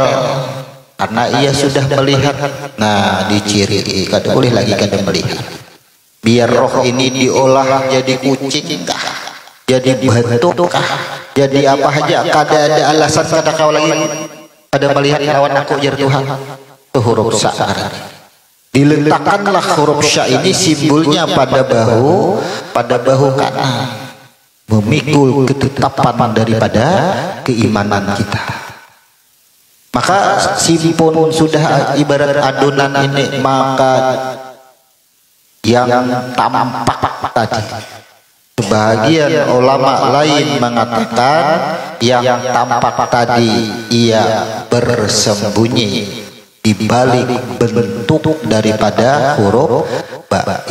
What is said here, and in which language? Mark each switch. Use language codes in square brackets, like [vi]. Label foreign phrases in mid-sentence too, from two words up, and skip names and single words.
[id] Karena ia sudah melihat, nah diciri, [bjn] kada boleh lagi kada melihat. [id] Biar roh ini diolah jadi kucing kah, jadi batu kah, jadi apa aja, [bjn] kada ada alasan kada kau lagi kada melihat lawan aku jar Tuhan. [id] Itu huruf sya. Diletakkanlah huruf sya ini simbolnya pada bahu kanan, memikul ketetapan daripada keimanan kita. Maka simpun sudah ibarat adonan ini, maka yang tampak tadi, sebagian ulama lain mengatakan yang tampak tadi ia bersembunyi di balik bentuk daripada huruf ba.